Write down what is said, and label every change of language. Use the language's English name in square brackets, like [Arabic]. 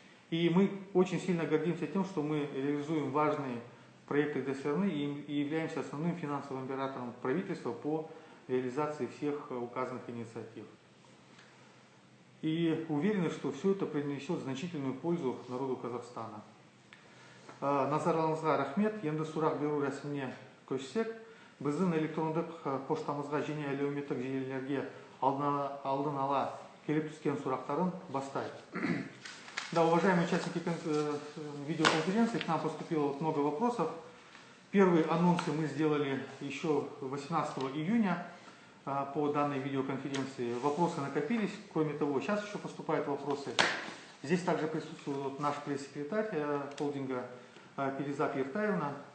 [Russian] И мы очень сильно гордимся тем, что мы реализуем важные проекты для страны и являемся основным финансовым оператором правительства по реализации всех указанных инициатив. И уверены, что все это принесет значительную пользу народу Казахстана. [Kazakh] Назарларыңызға рахмет. Енді сұрақ беру рәсіміне көшсек, біздің электрондық поштамызға және әлеуметтік желілерге алдын ала келіп түскен сұрақтарын бастайық. [Russian] Да, уважаемые участники видеоконференции, к нам поступило много вопросов. Первые анонсы мы сделали еще 18 июня по данной видеоконференции. Вопросы накопились. Кроме того, сейчас еще поступают вопросы. Здесь также присутствует наш пресс-секретарь холдинга Перизат Ертаевна.